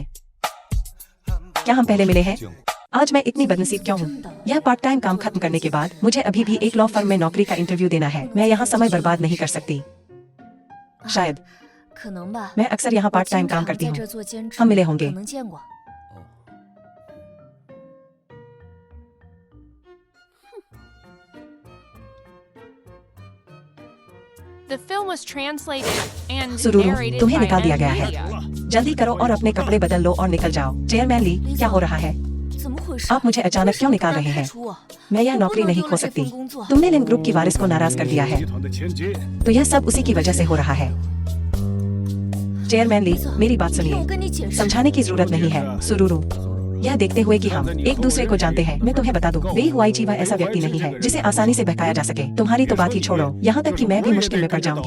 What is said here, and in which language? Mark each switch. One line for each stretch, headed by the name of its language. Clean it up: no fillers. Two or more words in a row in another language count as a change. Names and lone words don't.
Hindi: क्या हम पहले मिले हैं? आज मैं इतनी बदनसीब क्यों हूँ? यह
English: part time
Hindi: काम खत्म करने के बाद मुझे अभी भी एक
English: law firm
Hindi: में नौकरी का इंटरव्यू देना है। मैं यहाँ समय बर्बाद नहीं कर सकती। शायद मैं अक्सर यहाँ
English: part time
Hindi: काम करती हूँ। हम मिले होंगे।
English: The film was translated and
Hindi: सुरूरू,
English: narrated
Hindi: तुम्हें
English: by
Hindi: निकाल दिया गया
English: M
Hindi: है।
English: Media.
Hindi: जल्दी करो और अपने कपड़े बदल लो और निकल जाओ। चेयरमैन ली, क्या हो रहा है? आप मुझे अचानक क्यों निकाल रहे हैं? मैं यह नौकरी नहीं खो सकती। तुमने लिन ग्रुप की वारिस को नाराज कर दिया है,
Chinese: 集团的千金，
Hindi: तो यह सब उसी की वजह से हो रहा है। चेयरमैन ली, मेरी बात सुनिए। समझाने की जरूरत नहीं है। सुरूरू, यह देखते हुए कि हम एक दूसरे को जानते हैं, मैं तुम्हें बता दूं, बेई YG वह ऐसा व्यक्ति नहीं है जिसे आसानी से बहकाया जा सके। तुम्हारी तो बात ही छोड़ो, यहाँ तक कि मैं भी मुश्किल में पड़ जाऊंगी।